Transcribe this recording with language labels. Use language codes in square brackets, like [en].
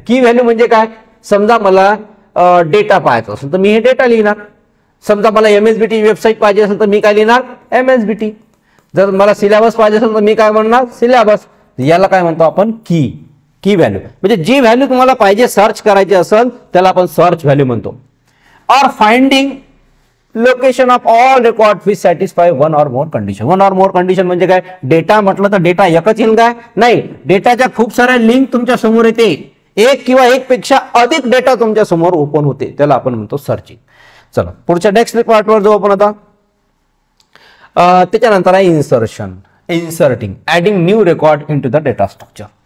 [mr] की व्हॅल्यू म्हणजे काय, समजा मला डेटा पाहायचा असेल तर मी हे डेटा लिहिणार. समजा मला MSBT वेबसाईट पाहिजे असेल तर मी काय लिहिणार, MSBT. जर मला सिलेबस पाहिजे असेल तर मी काय म्हणणार, सिलेबस. याला काय म्हणतो आपण, की व्हॅल्यू. म्हणजे जी व्हॅल्यू तुम्हाला पाहिजे सर्च करायची असेल त्याला आपण सर्च व्हॅल्यू म्हणतो. [en] और finding location of all record which satisfy one or more condition. [mr] One or more condition म्हणजे काय, डेटा म्हटलं तर डेटा एकच येईल काय, नाही, डेटाच्या खूप साऱ्या लिंक तुमच्या समोर येते. एक किंवा एक पेक्षा अधिक डेटा तुमच्या समोर ओपन होते, त्याला आपण म्हणतो सर्चिंग. चला पुढच्या नेक्स्ट पार्टवर जाऊ आपण आता. त्याच्यानंतर आहे insertion, inserting, [en] Adding new record into the data structure.